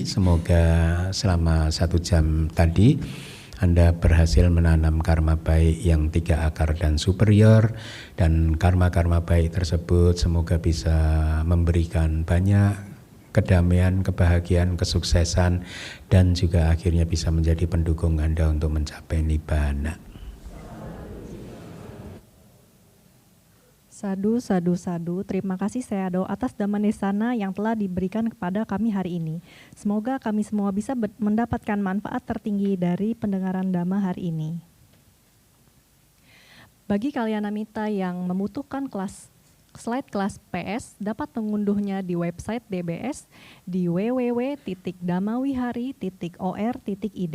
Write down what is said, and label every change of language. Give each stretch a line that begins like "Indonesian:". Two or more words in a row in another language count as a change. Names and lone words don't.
Indonesian: Semoga selama 1 jam tadi Anda berhasil menanam karma baik yang 3 akar dan superior, dan karma-karma baik tersebut semoga bisa memberikan banyak kedamaian, kebahagiaan, kesuksesan, dan juga akhirnya bisa menjadi pendukung Anda untuk mencapai Nibbana.
Pali: Sadu, sadu, sadu.
Indonesian: Terima kasih Sayadaw atas Dhammanesana yang telah diberikan kepada kami hari ini. Semoga kami semua bisa mendapatkan manfaat tertinggi dari pendengaran Dhamma hari ini. Bagi Kalyanamita yang membutuhkan slide kelas PS dapat mengunduhnya di website DBS di www.dhammawihari.or.id.